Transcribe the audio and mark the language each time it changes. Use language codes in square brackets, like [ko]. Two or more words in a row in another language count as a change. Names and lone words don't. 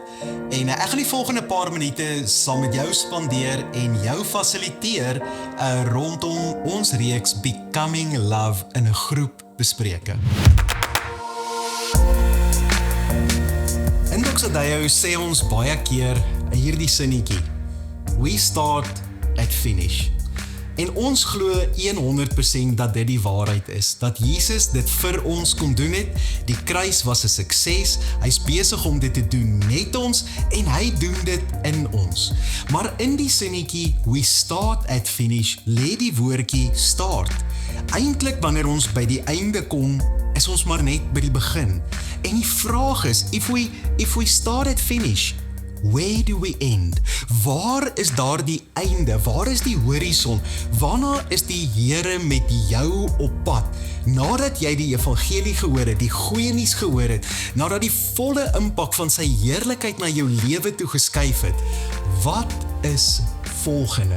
[af] En ek gaan die volgende paar minute saam met jou spandeer en jou fasiliteer rondom ons reeks Becoming Love in 'n groep bespreke. In Doxadeo sê ons baie keer hierdie sinnetjie: [en] We start at finish. [af] En ons glo 100% dat dit die waarheid is, dat Jesus dit vir ons kon doen het, die kruis was 'n sukses, hy's besig om dit te doen met ons, en hy doen dit in ons. Maar in die sinnetjie, [en] we start at finish, [af] lê die woordjie start. Eintlik wanneer ons by die einde kom, is ons maar net by die begin. En die vraag is, [en] if we start at finish, where do we end? [af] Waar is daar die einde? Waar is die horison? Waarna is die Here met jou op pad? Nadat jy die evangelie gehoor het, die goeie nuus gehoor het, nadat die volle impak van sy heerlikheid na jou lewe toe geskuif het, wat is volgende?